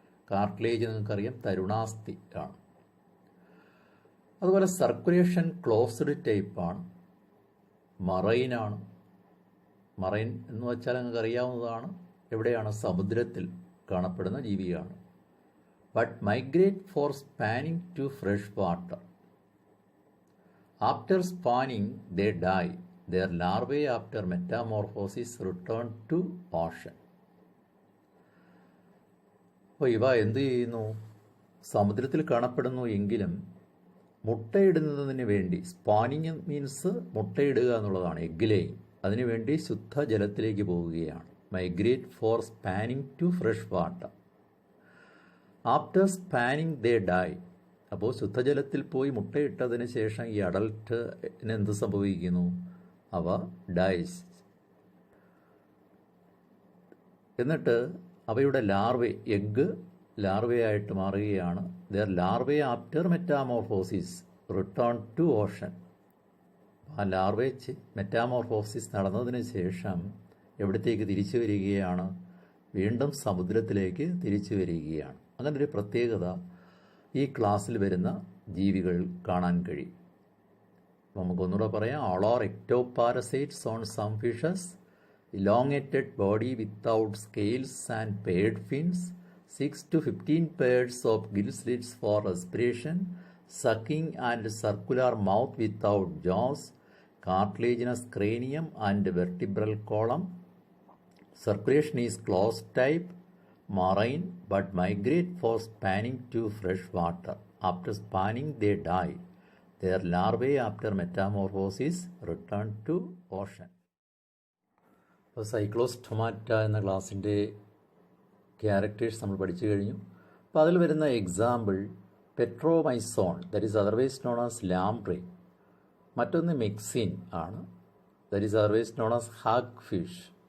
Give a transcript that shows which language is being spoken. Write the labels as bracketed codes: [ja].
[ml] Cartilage നിങ്ങൾക്കറിയാം തരുണാസ്ഥി ആണ്. അതുപോലെ സർക്കുലേഷൻ ക്ലോസ്ഡ് ടൈപ്പാണ്. മറൈനാണ്. മറൈൻ എന്ന് വെച്ചാൽ നിങ്ങൾക്ക് അറിയാവുന്നതാണ്. എവിടെയാണ്? സമുദ്രത്തിൽ കാണപ്പെടുന്ന ജീവിയാണ്. [en] But migrate for spawning to fresh water. After spawning they die. Their larvae after metamorphosis return to ocean. [ml] അപ്പോൾ ഇവ എന്തു ചെയ്യുന്നു? സമുദ്രത്തിൽ കാണപ്പെടുന്നു എങ്കിലും മുട്ടയിടുന്നതിന് വേണ്ടി, സ്പാനിങ് മീൻസ് മുട്ടയിടുക എന്നുള്ളതാണ്, എഗ് ലേയിങ്. അതിനുവേണ്ടി ശുദ്ധജലത്തിലേക്ക് പോവുകയാണ്. [en] Migrate for spawning to fresh water. After spawning they die. [ml] അപ്പോൾ ശുദ്ധജലത്തിൽ പോയി മുട്ടയിട്ടതിന് ശേഷം ഈ അഡൽട്ടിന് എന്ത് സംഭവിക്കുന്നു? അവ ഡൈസ്. എന്നിട്ട് അവയുടെ ലാർവേ, എഗ്ഗ് ലാർവയായിട്ട് മാറുകയാണ്. [en] Their larvae after metamorphosis return to ocean. [ml] ആ ലാർവേ മെറ്റാമോർഫോസിസ് നടന്നതിന് ശേഷം എവിടത്തേക്ക് തിരിച്ചു വരികയാണ്? വീണ്ടും സമുദ്രത്തിലേക്ക് തിരിച്ചു വരികയാണ്. അങ്ങനൊരു പ്രത്യേകത ഈ ക്ലാസ്സിൽ വരുന്ന ജീവികൾ കാണാൻ കഴിയും. നമുക്കൊന്നുകൂടെ പറയാം. [en] all are ectoparasites on some fishes. Elongated body without scales and paired fins. 6 to 15 pairs of gill slits for respiration. Sucking and circular mouth without jaws. Cartilaginous cranium and vertebral column. Circulation is closed type. Marine but migrate for spanning to fresh water. After spanning they die. Their larvae after metamorphosis return to ocean. [ml] അപ്പോൾ Cyclostomata എന്ന ക്ലാസ്സിൻ്റെ characters നമ്മൾ പഠിച്ചു കഴിഞ്ഞു. അപ്പോൾ അതിൽ വരുന്ന example [en] Petromyzon, that is otherwise known as lamprey. [ml] മറ്റൊന്ന് മെക്സിൻ ആണ്, [en] That is otherwise known as hagfish.